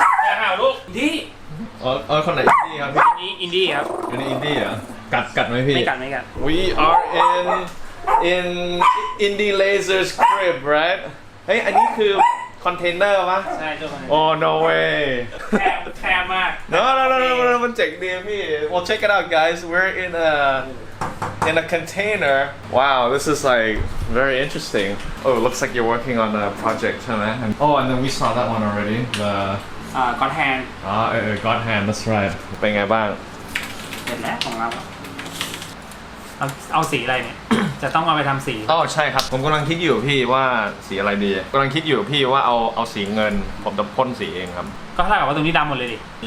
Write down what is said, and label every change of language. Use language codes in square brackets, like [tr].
[th] อย่าเห่าลูกที่ คนไหนอินดี้ครับพี่ นี่อินดี้ครับ อันนี้อินดี้เหรอกัดไหมพี่ ไม่กัด [en] We are in Indie Laser's crib right [th] เฮ้ยอันนี้คือคอนเทนเนอร์ปะ ใช่ตัวมัน [en] Oh no way [th] แคบมาก [en] No [th] มันเจ๋งดีพี่ [en] Well check it out guys we're in a container. Wow, this is like very interesting. Oh, it looks like you're working on a project, huh? Oh, and then we saw that one already. The God hand God hand. That's right. [th] เป็นไงบ้าง เสร็จแล้วของเราเอาสีอะไรเนี่ย จะต้องเอาไปทำสี อ๋อใช่ครับผมกำลังคิดอยู่พี่ว่าสีอะไรดีกำลังคิดอยู่พี่ว่าเอาสีเงินผมจะพ่นสีเองครับ ก็เท่ากับว่าตรงนี้ดำหมดเลยดิ